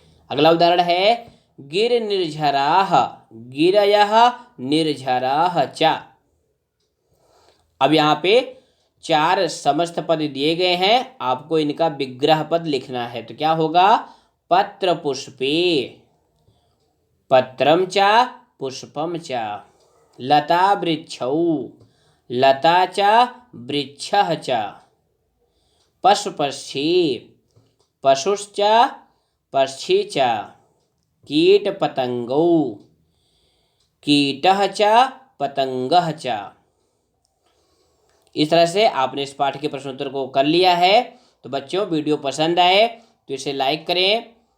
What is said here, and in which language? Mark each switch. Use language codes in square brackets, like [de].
[hi] अगला उदाहरण है [sa] गिर निर्झराः, गिरयः निर्झराः च। [hi] अब यहाँ पे 4 समस्त पद दिए गए हैं, आपको इनका विग्रह पद लिखना है। तो क्या होगा? [sa] पत्र पुष्पे, पत्रम च पुष्पम च। लता वृक्षौ, लता च वृक्षः च। पशु पक्षी, पशुश्च पक्षी च। कीट पतंगौ, कीटः च पतंगः च। [hi] इस तरह से आपने इस पाठ के प्रश्नोत्तर को कर लिया है। तो बच्चों, वीडियो पसंद आए तो इसे लाइक करें।